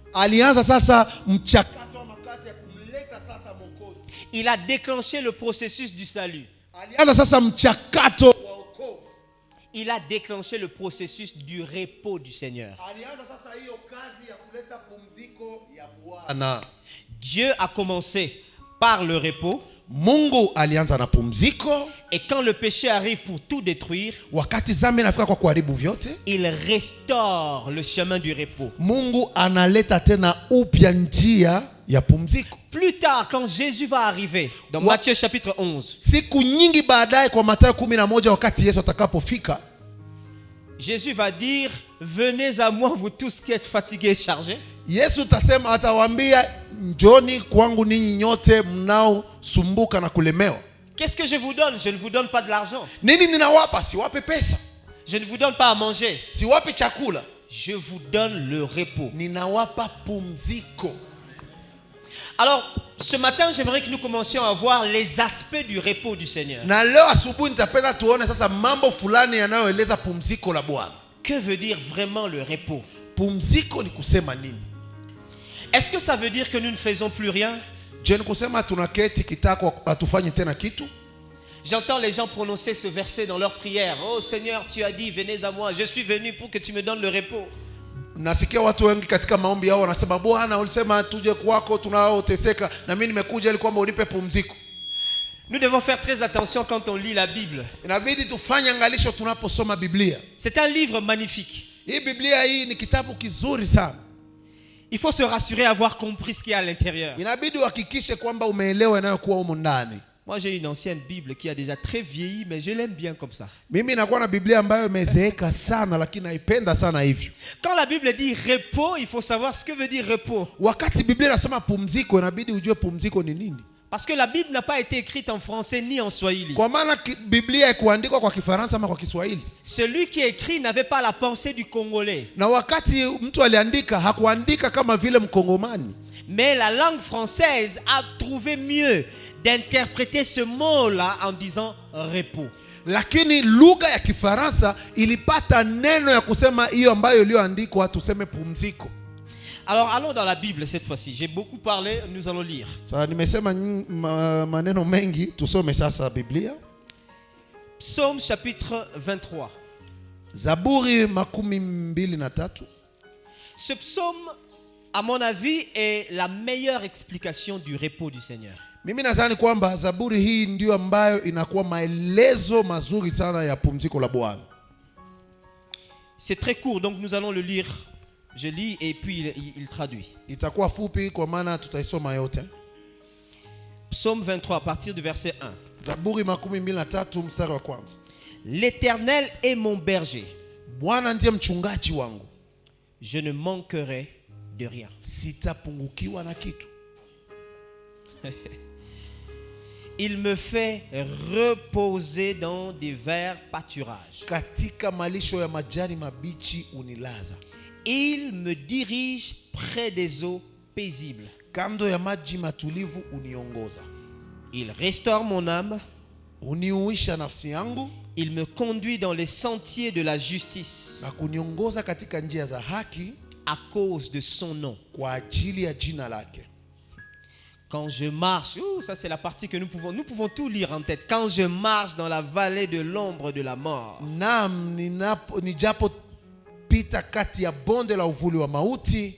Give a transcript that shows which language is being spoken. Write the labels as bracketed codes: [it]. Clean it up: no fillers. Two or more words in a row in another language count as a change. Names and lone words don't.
[fr] Il a déclenché le processus du salut. Il a déclenché le processus du repos du Seigneur. Dieu a commencé par le repos. [sw] Mungu alianza na pumziko. [fr] Et quand le péché arrive pour tout détruire, [sw] wakati dhambi inafika kwa kuharibu vyote, [fr] il restaure le chemin du repos. [sw] Mungu analeta tena upya njia ya pumziko. [fr] Plus tard, quand Jésus va arriver dans Matthieu chapitre 11, [sw] siku nyingi baadaye kwa Mathayo 11, wakati Yesu atakapofika, [fr] Jésus va dire, venez à moi vous tous qui êtes fatigués et chargés. [sw] Yesu atawaambia njoni kwangu ninyi nyote mnaosumbuka na kulemewa. [fr] Qu'est-ce que je vous donne? Je ne vous donne pas de l'argent. [sw] Nini ninawapa? Siwape pesa. [fr] Je ne vous donne pas à manger. [sw] Siwape chakula. [fr] Je vous donne le repos. [sw] Ninawapa pumziko. [fr] Alors, ce matin, j'aimerais que nous commencions à voir les aspects du repos du Seigneur. [sw] Na leo asubuhi nitapenda tuone sasa mambo fulani yanayoeleza pumziko la Bwana. [fr] Que veut dire vraiment le repos? [sw] Pumziko ni kusema nini? [fr] Est-ce que ça veut dire que nous ne faisons plus rien? [sw] Je ne kusema tunaketi kitako atufanye tena kitu? [fr] J'entends les gens prononcer ce verset dans leur prière. Oh Seigneur, tu as dit, venez à moi. Je suis venu pour que tu me donnes le repos. [sw] Nasikia watu wengi katika maombi yao wanasema Bwana ulisema tuje kwako tunaoteseka na mimi nimekuja ili kwamba unipe pumziko. [fr] Nous devons faire très attention quand on lit la Bible. [sw] Inabidi tufanye angalisho tunaposoma Biblia. [fr] C'est un livre magnifique. [sw] Hii Biblia hii ni kitabu kizuri sana. [fr] Il faut se rassurer, avoir compris ce qu'il y a à l'intérieur. [sw] Inabidi uhakikishe kwamba umeelewa yanayokuwa humu ndani. [fr] Moi, j'ai une ancienne Bible qui a déjà très vieilli, mais je l'aime bien comme ça. [sw] Mimi nakuwa na Biblia ambayo imezeeka sana lakini naipenda sana hivyo. [fr] Quand la Bible dit repos, il faut savoir ce que veut dire repos. [sw] Wakati Biblia inasema pumziko, inabidi ujue pumziko ni nini. [fr] Parce que la Bible n'a pas été écrite en français ni en swahili. [sw] Kwa maana Biblia haikuandikwa kwa Kifaransa ama kwa Kiswahili. [fr] Celui qui écrit n'avait pas la pensée du Congolais. [sw] Na wakati mtu aliandika hakuandika kama vile Mkongomani. [fr] Mais la langue française a trouvé mieux d'interpréter ce mot-là en disant repos. [sw] Lakini lugha ya Kifaransa ilipata neno ya kusema hiyo ambayo iliyoandikwa tuseme pumziko. [fr] Alors allons dans la Bible cette fois-ci. J'ai beaucoup parlé, nous allons lire. [sw] Sasa nimesema maneno mengi, tusome sasa Biblia. [fr] Psaume chapitre 23. [sw] Zaburi 23. [fr] Ce psaume, à mon avis, est la meilleure explication du repos du Seigneur. [sw] Mimi nadhani kwamba Zaburi hii ndio ambayo inakuwa maelezo mazuri sana ya pumziko la Bwana. [fr] C'est très court, donc nous allons le lire. Je lis et puis il traduit. [sw] Itakuwa fupi kwa maana tutaisoma yote. [fr] Psaume 23 à partir du verset 1. [sw] Zaburi 23 mstari wa kwanza. [fr] L'Éternel est mon berger. [sw] Bwana ndiye mchungaji wangu. [fr] Je ne manquerai de rien. [sw] Sitapungukiwa na kitu. [fr] Il me fait reposer dans des verts pâturages. [sw] Katika malisho ya majani mabichi unilaza. [fr] Il me dirige près des eaux paisibles. [sw] Kando ya maji matulivu uniongoza. [fr] Il restaure mon âme. [sw] Uniuisha nafsi yangu. [fr] Il me conduit dans les sentiers de la justice. [sw] Na kuniongoza katika njia za haki. [fr] À cause de son nom. [sw] Kwa ajili ya jina lake. [fr] Quand je marche, ça c'est la partie que nous pouvons tout lire en tête. Quand je marche dans la vallée de l'ombre de la mort. [sw] Naam, nijapo pita kati ya bonde la uvuli wa mauti,